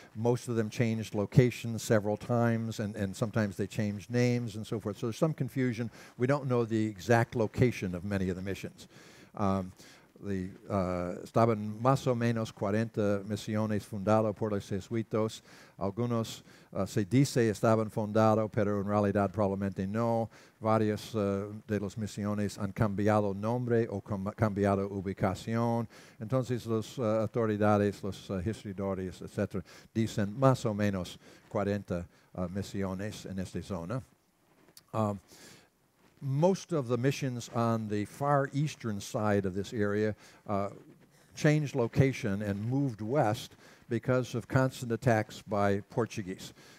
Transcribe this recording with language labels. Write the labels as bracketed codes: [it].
[en] Most of them changed locations several times, and sometimes they changed names and so forth. So there's some confusion. We don't know the exact location of many of the missions. [es] Estaban más o menos 40 misiones fundadas por los jesuitas. Algunos se dice estaban fundados, pero en realidad probablemente no. Varias de las misiones han cambiado nombre o cambiado ubicación. Entonces las autoridades, los historiadores, etc., dicen más o menos 40 misiones en esta zona. [en] Most of the missions on the far eastern side of this area changed location and moved west because of constant attacks by Portuguese.